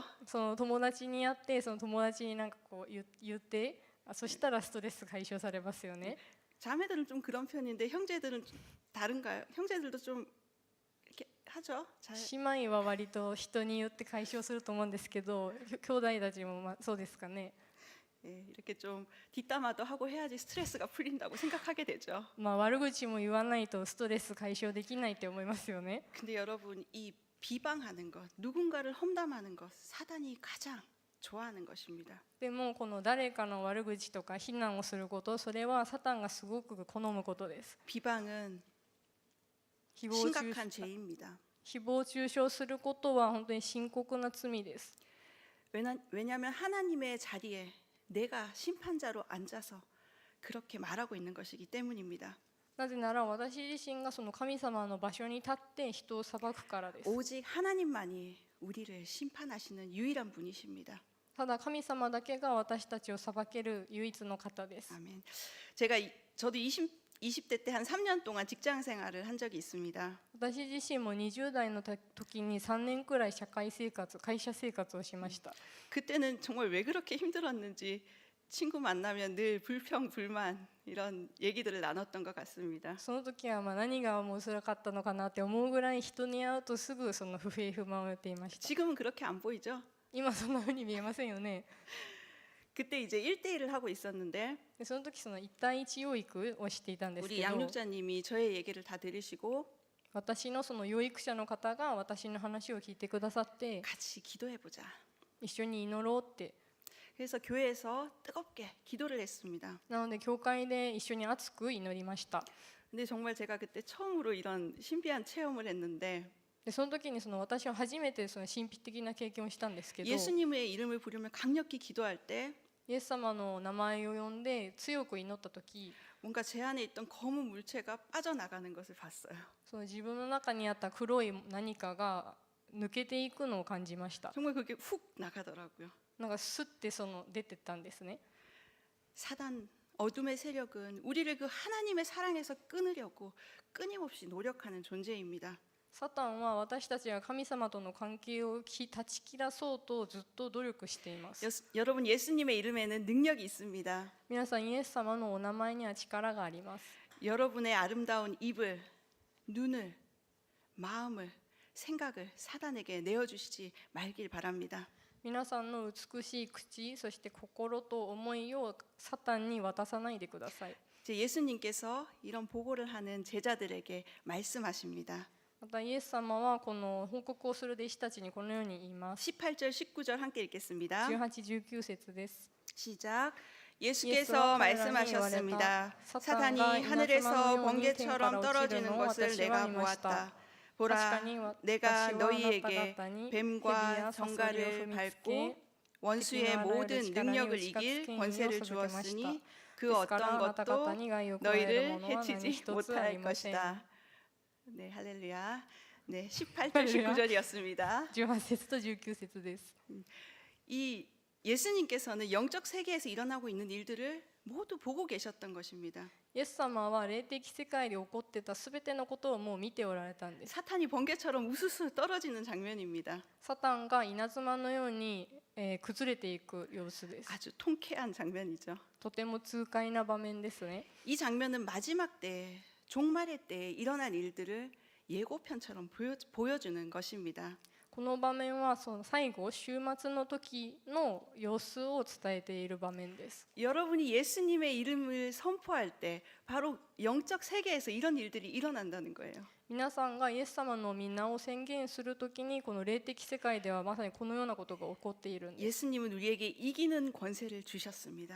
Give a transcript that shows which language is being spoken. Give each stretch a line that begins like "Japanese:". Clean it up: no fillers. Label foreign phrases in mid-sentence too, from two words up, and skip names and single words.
Japanese: その友達に会ってその友達になんか言ってそしたらストレス解消されますよね。
Korean: 자매들은 좀 그런 편인데 형제들은 좀 다른가요? 형제들도 좀 이렇게 하죠. 잘.
Japanese: 姉妹は割と人によって解消すると思うんですけど、兄弟たちもそうですかね。
Korean: 예, 이렇게 좀 뒷담화도 하고 해야지 스트레스가 풀린다고 생각하게 되죠.
Japanese: 悪口も言わないとストレス解消できないって思いますよね。
Korean: 근데 여러분 이 비방하는 것, 누군가를 험담하는 것, 사단이 가장 좋아하는 것입니다.
Japanese: でもこの誰かの悪口とか非難をすること、それはサタンがすごく好むことです。
Korean: 비방은
Japanese: 誹謗中
Korean: 심각한 죄입니다.
Japanese: 誹謗中傷することは本当に深刻な罪です。
Korean: 왜냐하면 하나님의 자리에 내가 심판자로 앉아서 그렇게 말하고 있는 것이기 때문입니다.
Japanese: なぜなら私自身がその神様の場所に立って人を裁くからです。
Korean: 오직 하나님만이 우리를 심판하시는 유일한 분이십니다.
Japanese: ただ神様だけが私たちを裁ける唯一の方です。
Korean: 아멘. 저도 20대 때 한 3년 동안 직장 생활을 한 적이 있습니다.
Japanese: 私自身も20代の時に3年くらい会社生活をしました。
Korean: 그때는 정말 왜 그렇게 힘들었는지 친구 만나면 늘 불평, 불만 이런 얘기들을 나눴던 것 같습니다.
Japanese: その時は何がもう辛かったのかなって思うぐらい人に会うとすぐその不平不満を言っていました。
Korean: 지금은 그렇게 안 보이죠?
Japanese: 今そんな風に見えませんよね。
Korean: 그때 이제 1대1을 하고 있었는데
Japanese: でその時その1対1養育をしていたんです
Korean: 우리
Japanese: けど、
Korean: 양육자님이 저의 얘기를 다 들으시고
Japanese: 私のその養育者の方が私の話を聞いてくださって、
Korean: 같이 기도해보자.
Japanese: 一緒に祈ろうって。
Korean: 그래서 교회에서 뜨겁게 기도를 했습니다.
Japanese: なので教会で一緒に熱く祈りました。
Korean: 근데 정말 제가 그때 처음으로 이런 신비한 체험을 했는데
Japanese: でその時に私は初めてその神秘的な経験をしたんですけど、
Korean: 예수님의 이름을 부르며 강력히 기도할 때
Japanese: イエス様の名前を呼んで強く祈った時、
Korean: 뭔가 제 안에 있던 검은 물체가 빠져나가는 것을 봤어요.
Japanese: その自分の中にあった黒い何かが抜けていくのを感じました。
Korean: 정말 그게 훅 나가더라고요.
Japanese: なんかスッて出てったんですね。
Korean: 사단 어둠의 세력은 우리를 그 하나님의 사랑에서 끊으려고 끊임없이 노력하는 존재입니다.
Japanese: サタンは私たちが神様との関係を断ち切らそうとずっと努力しています。
Korean: 여러분 예수님의 이름에는 능력이 있습니다.
Japanese: 皆さんイエス様のお名前には力があります。
Korean: 여러분의 아름다운 입을, 눈을, 마음을, 생각을 사단에게 내어주시지 말길 바랍니다.
Japanese: 皆さんの美しい口、そして心と思いをサタンに渡さないでください。
Korean: 이제 예수님께서 이런 보고를 하는 제자들에게 말씀하십니다.
Japanese: またイエス様はこの報告をする弟子たちにこのように言います。
Korean: 18절, 19절 함께 읽겠습니다.
Japanese: 18、19 節です。
Korean: 시작. 예수께서 말씀하셨습니다. 사탄이 하늘에서 번개처럼 떨어지는 것을 내가 보았다. 보라, 내가 너희에게 뱀과 정갈을 밟고 원수의 모든 능력을 이길 권세를 주었으니 그 어떤 것도 너희를 해치지 못할 것이다. 네, 할렐루야. 네, 18절, 19절이었습니다.
Japanese: 18 節と19節です。
Korean: 이 예수님께서는 영적 세계에서 일어나고 있는 일들을 모두 보고 계셨던 것입니다.
Japanese: イエス様は霊的世界で起こってたすべてのことをもう見ておられたんです。
Korean: 사탄이 번개처럼 우수수 떨어지는 장면입니다.
Japanese: サタンが稲妻のように、崩れていく様子です。
Korean: 아주 통쾌한 장면이죠.
Japanese: とても痛快な場面ですね。
Korean: 이 장면은 마지막 때, 종말의 때에 일어날 일들을 예고편처럼 보여주는 것입니다.
Japanese: この場面はその最後終末の時の様子を伝えている場面です。
Korean: 여러분이 예수님의 이름을 선포할 때 바로 영적 세계에서 이런 일들이 일어난다는 거예요.
Japanese: 皆さんがイエス様の皆を宣言するときにこの霊的世界ではまさにこのようなことが起こっているんです。
Korean: 예수님은 우리에게 이기는 권세를 주셨습니다.